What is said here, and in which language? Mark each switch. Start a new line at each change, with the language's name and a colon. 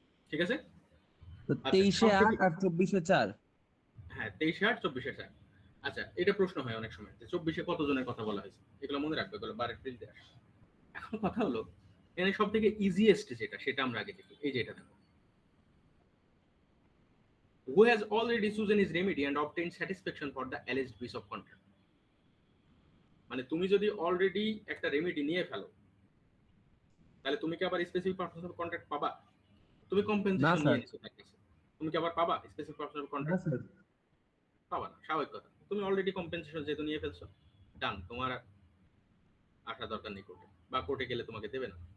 Bangla: ঠিক আছে? তো আচ্ছা, 23-এ 8 আর 24-এ 4। হ্যাঁ, 23-এ 8, 24-এ 4। আচ্ছা, এটা প্রশ্ন হয় অনেক সময় যে 24-এ কতজনের কথা বলা হয়েছে, এগুলো মনে রাখবে, এগুলো বারের ফিল্ডে আসে। এখন কথা হলো এখানে সব থেকে ইজিয়েস্ট যেটা, সেটা আমরা আগে দেখি। এই যে এটা দেখো,
English: who has already chosen his remedy and obtained satisfaction for the alleged breach of contract।
Bangla: মানে তুমি যদি অলরেডি একটা রেমেডি নিয়ে ফেলো, তাহলে তুমি কি আবার স্পেসিফিক পারফরমেন্স অফ কন্ট্রাক্ট পাবা? তুমি না কম্পেনসেশন স্যার। নিয়ে নিছো তার কাছে, তুমি কি আবার পাবা স্পেসিফিক পারফরমেন্স অফ না কন্ট্রাক্ট? স্যার। পাবা না, স্বাভাবিক কথা। তুমি অলরেডি কম্পেনসেশন যেহেতু নিয়ে ফেলছো, ডান, তোমার আসা দরকার নেই কোর্টে, বা কোর্টে গেলে তোমাকে দেবে না।